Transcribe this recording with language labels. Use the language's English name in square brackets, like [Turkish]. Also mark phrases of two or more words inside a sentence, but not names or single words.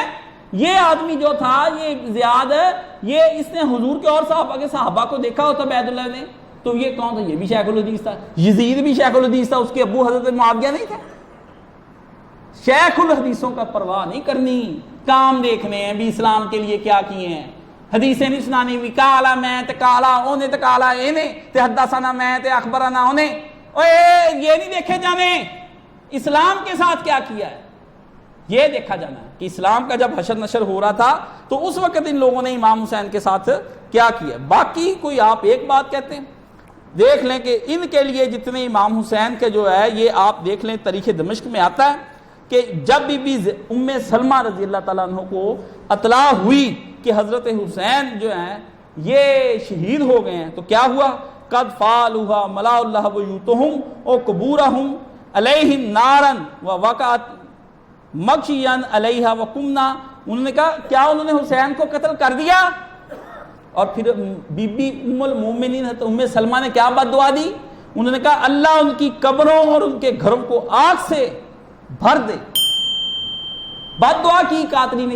[Urdu] یہ آدمی جو تھا یہ زیاد، یہ اس نے حضور کے اور صحابہ کو دیکھا ہوتا عبید اللہ نے، تو یہ کون تھا، یہ بھی شیخ الحدیث تھا. یزید بھی شیخ الحدیث تھا، اس کے ابو حضرت معاویہ نہیں تھے. شیخ الحدیثوں کا پرواہ نہیں کرنی، کام دیکھنے ہیں بھی اسلام کے لیے کیا کیے ہیں. حدیثیں نہیں سنانی بھی [Punjabi] کالا میں تے کالا اونے تے کالا اینے تے حدثنا میں تے اخبرنا اونے، [Urdu] یہ نہیں دیکھے جانے اسلام کے ساتھ کیا کیا ہے. یہ دیکھا جانا ہے کہ اسلام کا جب حشر نشر ہو رہا تھا تو اس وقت ان لوگوں نے امام حسین کے ساتھ کیا کیا. باقی کوئی آپ ایک بات کہتے ہیں، دیکھ لیں کہ ان کے لیے جتنے امام حسین کے جو ہے یہ آپ دیکھ لیں تاریخ دمشق میں آتا ہے کہ جب بھی ام سلمہ [Arabic] رضی اللہ تعالیٰ عنہ [Urdu] کو اطلاع ہوئی کہ حضرت حسین جو ہیں یہ شہید ہو گئے ہیں تو کیا ہوا، [Arabic] قد فعلوها ملا اللہ بیوتہم او قبورہم علیہم نارا ووقعت مغشیا علیہا وقمنا. [Urdu] انہوں نے کہا کیا انہوں نے حسین کو قتل کر دیا، اور پھر بی بی ام المومنین ام سلمہ نے کیا بد دعا دی، انہوں نے کہا اللہ ان کی قبروں اور ان کے گھروں کو آگ سے بھر دے. بد دعا کی قاتلی نے.